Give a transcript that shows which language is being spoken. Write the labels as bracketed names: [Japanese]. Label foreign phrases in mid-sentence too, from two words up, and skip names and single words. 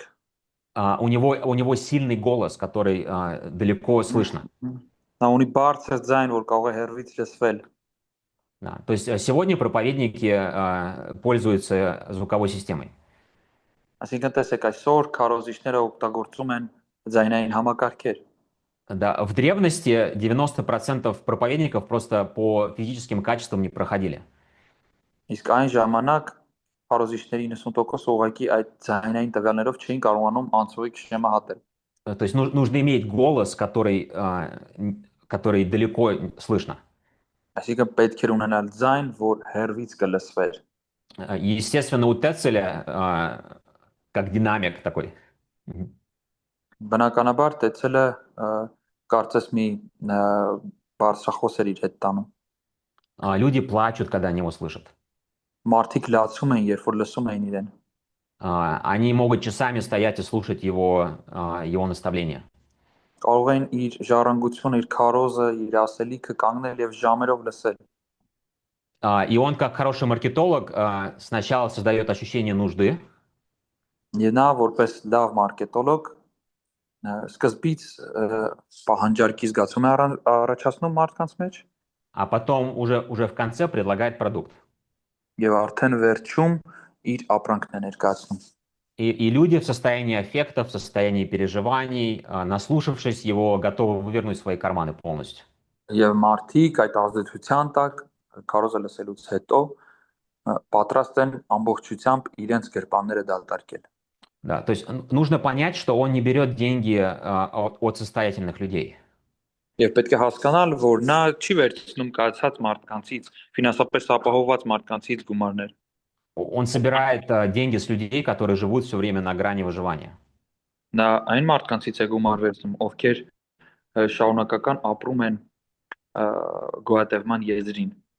[Russian] У него сильный голос, который далеко слышно. [Armenian] Նա ունի բարձր ձայն, որ կարող է հեռվից լսվել։ [Russian] Да. То есть сегодня проповедники пользуются звуковой системой. [Armenian] Այսինքն տեսեք այսօր քարոզիչները օգտագործում են ձայնային համակարգեր։ [Russian] Да, в древности 90% проповедников просто по физическим качествам не проходили. [Armenian] Իսկ այն ժամանակ քարոզիչների 90% ուղղակի այդ ձայնային տվյալներով չէին կարողանում անցողիկ շեմը հատել։ [Russian] То есть нужно иметь голос, который далеко слышно. [Armenian] Այսինքն պետք էր ունենալ ձայն, որ հեռվից կլսվեր։ [Russian] Естественно, у Тецеля как динамик такой. Мгм. [Armenian] Բնականաբար Տեցելը կարծես մի բարձրախոս էր իր հետ տանում։ [Russian] Люди плачут, когда они его слышат. [Armenian] Մարդիկ լացում էին, երբ որ լսում էին իրեն։ [Russian] Они могут часами стоять и слушать его наставления. [Armenian] Կարող էին իր ժառանգությունը, իր քարոզը, իր ասելիքը կանգնել եւ ժամերով լսել։ [Russian] И он, как хороший маркетолог, сначала создает ощущение нужды, [Armenian] Եվ նա որպես լավ մարքետոլոգ սկզբից պահանջարկի զգացում է առաջացնում մարդկանց մեջ [Russian] а потом уже в конце предлагает продукт. [Armenian] եւ արդեն վերջում իր ապրանքն է ներկայացնում։ [Russian] И люди в состоянии аффекта, в состоянии переживаний, наслушавшись его, готовы вывернуть свои карманы полностью. [Armenian] Եվ մարդիկ այդ ազդեցության տակ քարոզը լսելուց հետո պատրաստ են ամբողջությամբ իրենց գրպանները դատարկել։ [Russian] Да, то есть нужно понять, что он не берет деньги от состоятельных людей. [Armenian] Եվ պետք է հասկանալ, որ նա չի վերցնում կարծած մարդկանցից, ֆինանսապես ապահովված մարդկանցից գումարներ։ [Russian] Он собирает деньги с людей, которые живут все время на грани выживания. [Armenian] Նա այն մարդկանցից է գումար վերցնում, ովքեր շարունակական ապրում են գոյատևման եզրին։